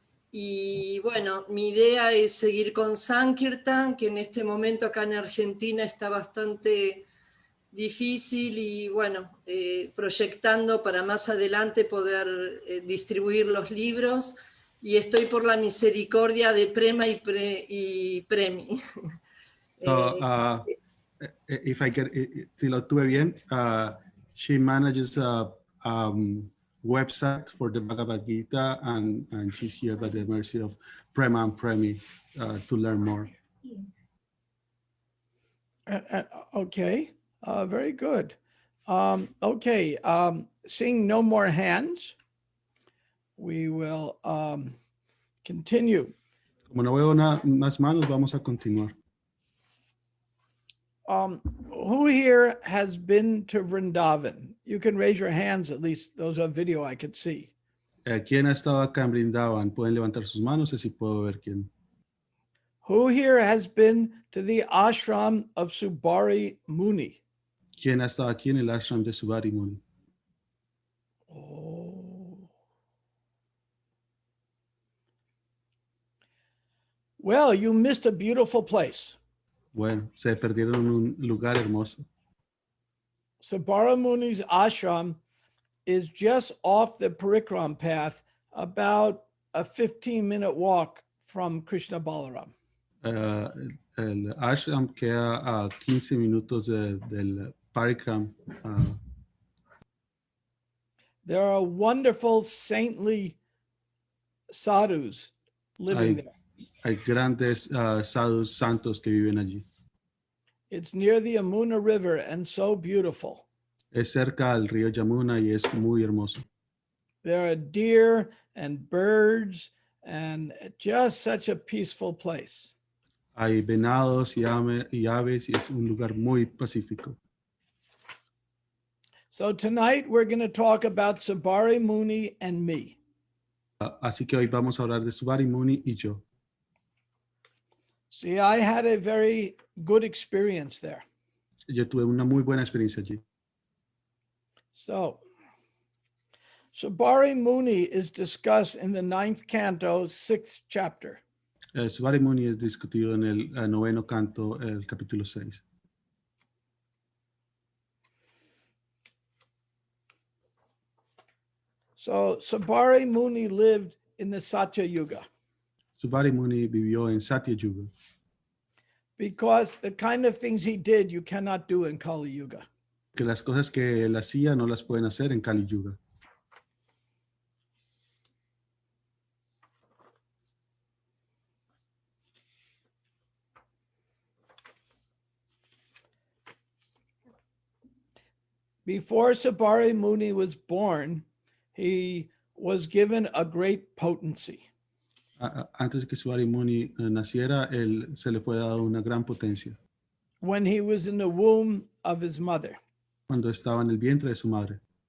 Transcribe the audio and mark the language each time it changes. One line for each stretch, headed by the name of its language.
Spanish: Y bueno, mi idea es seguir con Sankirtan, que en este momento acá en Argentina está bastante difícil y bueno, proyectando para más adelante poder distribuir los libros. Y estoy por la misericordia de Prema y Premi.
English: So, if I get,
Spanish: si lo tuve bien,
English: she manages a website for the Bhagavad Gita, and she's here by the mercy of Prema and Premi to learn more. Okay, very good. Okay, seeing no more hands, we will continue.
Spanish: Como no veo más manos, vamos a continuar.
English: Who here has been to Vrindavan? You can raise your hands, at least those are video I could see.
Spanish: ¿Quién ha estado acá en Brindavan? Pueden levantar sus manos, así puedo ver quién.
English: Who here has been to the ashram of Subari Muni?
Spanish: ¿Quién ha estado aquí en el ashram de Subari Muni? Oh.
English: Well, you missed a beautiful place.
Spanish: Bueno, se perdieron en un lugar hermoso.
English: Subara Muni's ashram is just off the Parikram path, about a 15-minute walk from Krishna Balaram.
Spanish: El ashram queda a 15 minutos del Parikram.
English: There are wonderful saintly sadhus living there.
Spanish: Hay grandes sadhus santos que viven allí.
English: It's near the Yamuna River and so beautiful.
Spanish: Es cerca al río Yamuna y es muy hermoso.
English: There are deer and birds and just such a peaceful place.
Spanish: Hay venados y aves y es un lugar muy pacífico.
English: So tonight we're going to talk about Subari Muni and me.
Spanish: Así que hoy vamos a hablar de Subari Muni y yo.
English: See, I had a very good experience there.
Spanish: Yo tuve una muy buena experiencia allí.
English: So, Subari Muni is discussed in the 9th canto, 6th chapter.
Spanish: Subari Muni es discutido en el noveno canto, el capítulo 6.
English: So, Subari Muni lived in the Satya Yuga.
Spanish: Subari Muni vivió en Satya Yuga,
English: because the kind of things he did, you cannot do in Kali Yuga.
Spanish: que las cosas que él hacía no las pueden hacer en Kali Yuga.
English: Before Sabari Muni was born, he was given a great potency.
Spanish: Antes de que Subari Muni naciera, él se le fue dado una gran potencia
English: When he was in the womb of his mother.
Spanish: cuando estaba en el vientre de su madre.